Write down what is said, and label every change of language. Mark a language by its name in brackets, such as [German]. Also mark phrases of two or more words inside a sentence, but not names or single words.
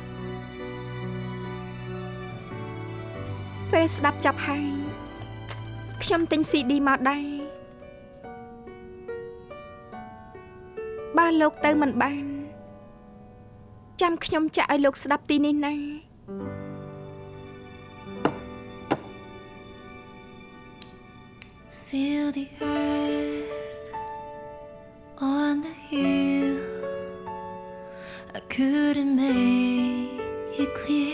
[Khmer] ពេលស្ដាប់ចប់ហើយខ្ញុំទិញ CD មកដែរលោកទៅមិនបានចាំខ្ញុំចាក់ឲ្យលោកស្ដាប់ទីនេះណា [English] Feel the earth on the hill. I couldn't make it clear.